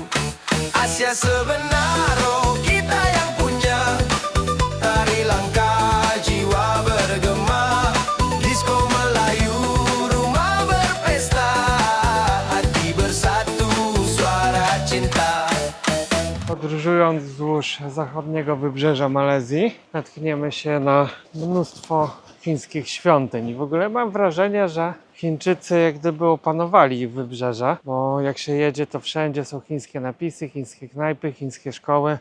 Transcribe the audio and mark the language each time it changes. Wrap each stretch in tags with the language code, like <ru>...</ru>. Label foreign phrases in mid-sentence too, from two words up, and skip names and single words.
<ms>Asia sebenar, oh kita yang punya, tari langkah jiwa bergema. Disko Melayu, rumah berpesta, hati bersatu, suara cinta.</ms> <pl>Podróżując wzdłuż zachodniego wybrzeża Malezji, natkniemy się na mnóstwo chińskich świątyń. I w ogóle mam wrażenie, że Chińczycy jak gdyby opanowali ich wybrzeże, bo jak się jedzie, to wszędzie są chińskie napisy, chińskie knajpy, chińskie szkoły.</pl>